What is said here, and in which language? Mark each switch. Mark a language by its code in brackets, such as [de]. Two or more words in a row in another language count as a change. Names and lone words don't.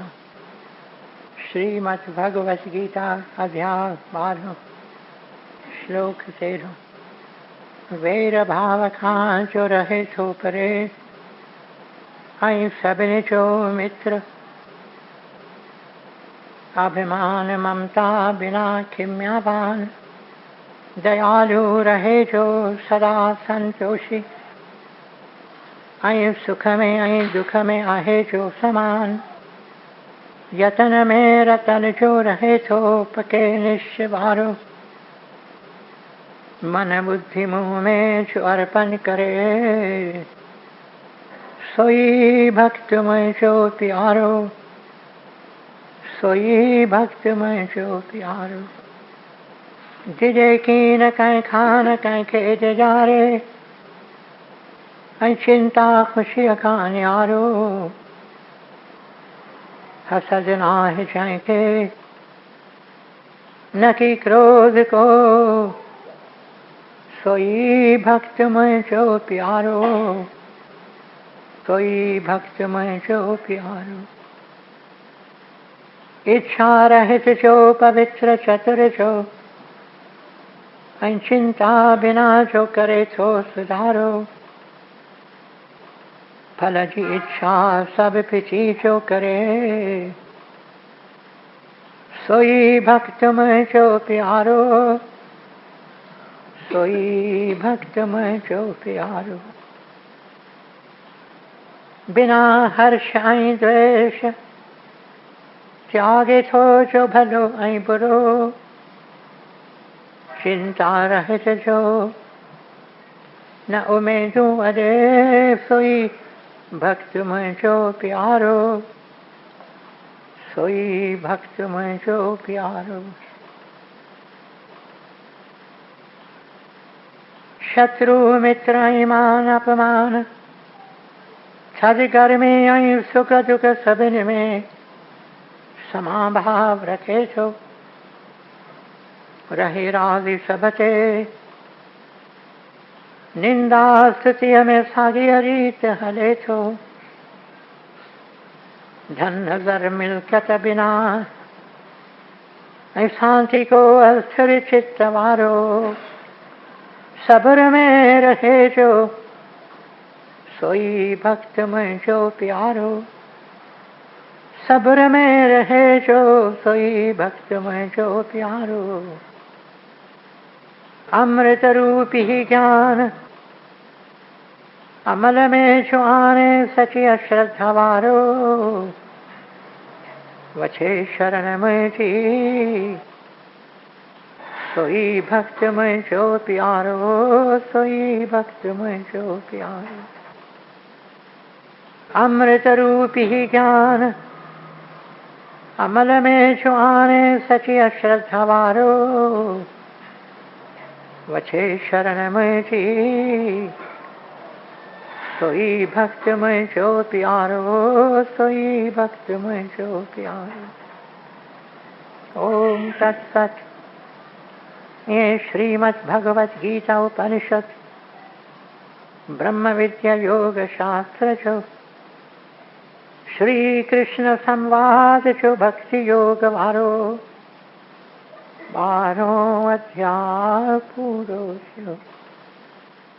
[sd] श्रीमद् भगवत गीता अध्याय 12 श्लोक 13। वेर भाव खां जो रहे थो परे, ऐं सभिनी जो मित्र, अभिमान ममता बिना खिम्यावान, दयालु रहे जो सदा संतोषी, ऐं सुख में ऐं दुख में आहे जो समान, यतन में रतन जो रहे थो पके निश्चवारो, मन बुद्धि मुँह में जो अर्पण करे, सोई भक्त में जो प्यारो, सोई भक्त में जो प्यारो। जिजे की न कहीं खान कहीं खेत जारे, ऐं चिंता खुशी का न्यारो, हसद नाहि जंहिंखे न की क्रोध को, सोई भक्त मुंहिंजो प्यारो, सोई भक्त मुंहिंजो प्यारो। इच्छा रहित जो पवित्र चतुर जो, ऐं चिंता बिना जो करे थो सुधारो, फल जी इच्छा सब पिछी जो करे, सोई भक्त मुंहिंजो प्यारो, सोई भक्त मुंहिंजो प्यारो। बिना हर्ष ऐं द्वेष त्यागे थो जो भलो ऐं बुरो, चिंता रहित जो न उमेदूं अॾे, सोई भक्त मुंहिंजो प्यारो, सोई भक्त मुंहिंजो प्यारो। शत्रु मित्र ऐं मान अपमान, थधि गर्मी ऐं सुख दुख सभिनी में समाभाव रखे थो, रहे राज़ी सब ते, निंदा स्तुतिअ में साॻी रीत हले थो, धन नज़र मिल्कत बिना ऐं शांति को अस्थिर चित्त वारो, सब्र में रहे जो सोई भक्त मुंहिंजो प्यारो, सब्र में रहे जो सोई भक्त मुंहिंजो प्यारो। अमृत रूपी ज्ञान अमल में जो आने सची अश्रद्धा वारो, वछे शरण मुंहिंजी, सोई भक्त मुंहिंजो प्यारो, सोई भक्त मुंहिंजो प्यारो। अमृत रूपी ज्ञान अमल में जो आने सची अश्रद्धा वारो, वछे शरण मुंहिंजी, सोई भक्त मुंहिंजो प्यारो, सोई भक्त मुंहिंजो प्यारो। [sa] ओम तत्सत। [sd] ये श्रीमद् भगवत गीता उपनिषद ब्रह्म विद्या योग शास्त्र जो श्री कृष्ण संवाद जो भक्ति योग वारो 12 अध्याय पूरो थियो।